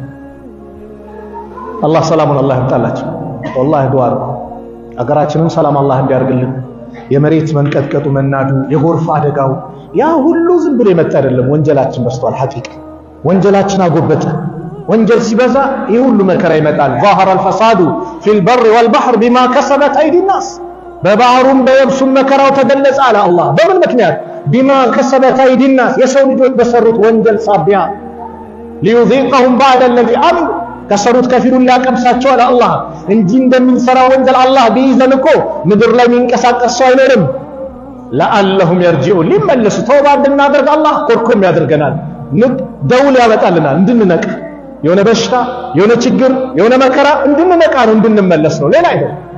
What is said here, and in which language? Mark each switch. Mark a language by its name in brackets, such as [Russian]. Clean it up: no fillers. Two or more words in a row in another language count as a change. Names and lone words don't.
[Amharic] አላህ ሰላሙን አላህ ያምጣላቸው። ወላሂ ዱዓ አድርጉ አገራችንን ሰላም አላህ እንዲያርግልን። የመሬት መንቀጥቀጡ መናዱ፣ የጎርፍ አደጋው ያ ሁሉ ዝም ብሎ የመጣ አይደለም። ወንጀላችን በዝቷል። ሐቂቃ ወንጀላችን አጎበጠ። ወንጀል ሲበዛ ይህ ሁሉ መከራ ይመጣል። [Arabic] ظهر الفساد في البر والبحر بما كسبت ايدي الناس [Amharic] በባህሩም በየብሱም መከራው ተገለጸ አለ አላህ። በምን ምክንያት? [Arabic] بما كسبت ايدي الناس [Amharic] የሰው ልጆች በሰሩት ወንጀል ሳቢያ [Arabic] ليذيقهم بعد الذي عملوا [Amharic] ከሰሩት ከፊሉን ሊያቀምሳቸው አለ አላህ። እንጂ እንደምንሰራ ወንጀል አላህ ቢይዘን እኮ ምድር ላይ የሚንቀሳቀስ ሰው አይኖርም። [Arabic] لعلهم يرجعون [Amharic] ሊመለሱ ተውባ እንድናደርግ አላህ ኮርኮም ያደርገናል። ደውል ያመጣልናል እንድንነቃ። የሆነ በሽታ የሆነ ችግር የሆነ መከራ እንድንነቃ ነው እንድንመለስ ነው፣ ሌላ አይደለም።